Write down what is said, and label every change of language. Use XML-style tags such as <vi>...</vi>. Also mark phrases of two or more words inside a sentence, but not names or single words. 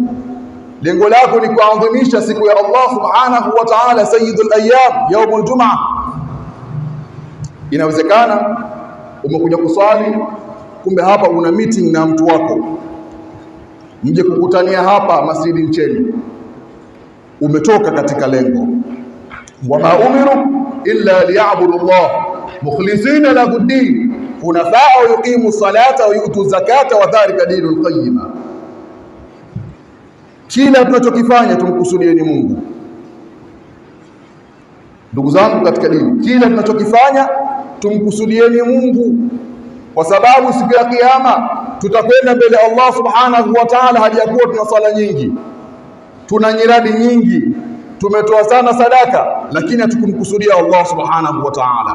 <sw>Lengo lako ni kuadhimisha siku ya</sw> <ar>الله سبحانه وتعالى سيد الأيام يوم الجمعة?</ar> <sw>Inawezekana umekuja kuswali, kumbe hapa una meeting na mtu wako, mje kukutania hapa Masjidi Mcheni, umetoka katika lengo.</sw> <ar>وما أمروا إلا ليعبدوا الله مخلصين له الدين حنفاء ويقيموا الصلاة ويؤتوا الزكاة وذلك دين القيمة.</ar> <sw>Kila tunachokifanya tumkusudieni Mungu. Ndugu zangu katika dini, kila tunachokifanya tumkusudieni Mungu, kwa sababu siku ya kiyama tutakwenda mbele</sw> <ar>الله سبحانه وتعالى</ar> <sw>hadi yakuwa tuna sala nyingi, tuna nyiradi nyingi, tumetoa sana sadaka, lakini hatukumkusudia</sw> <ar>الله سبحانه وتعالى.</ar>